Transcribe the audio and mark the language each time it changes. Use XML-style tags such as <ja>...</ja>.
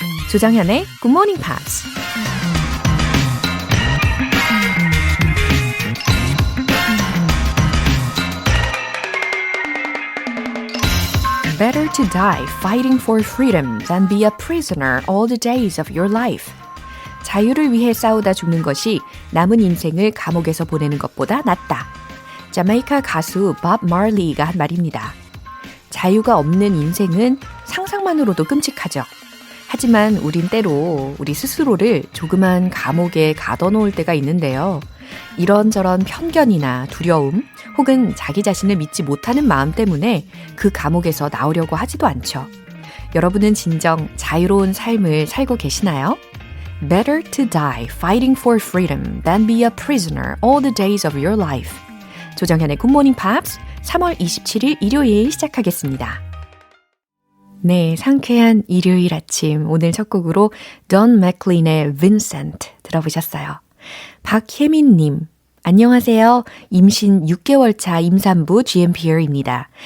<ko>조정현의 Good Morning Pops.</ko> <en>Better to die fighting for freedom than be a prisoner all the days of your life.</en> <ko>자유를 위해 싸우다 죽는 것이 남은 인생을 감옥에서 보내는 것보다 낫다. 자메이카 가수 밥 마리가 한 말입니다. 자유가 없는 인생은 상상만으로도 끔찍하죠. 하지만 우린 때로 우리 스스로를 조그만 감옥에 가둬놓을 때가 있는데요. 이런저런 편견이나 두려움 혹은 자기 자신을 믿지 못하는 마음 때문에 그 감옥에서 나오려고 하지도 않죠. 여러분은 진정 자유로운 삶을 살고 계시나요?</ko> <en>Better to die fighting for freedom than be a prisoner all the days of your life.</en> <ko>조정현의 Good Morning Pops 3월 27일 일요일 시작하겠습니다. 네, 상쾌한 일요일 아침 오늘 첫 곡으로 Don McLean의 Vincent 들어보셨어요. 박혜민님, 안녕하세요. 임신 6개월 차 임산부 GMPR입니다.</ko>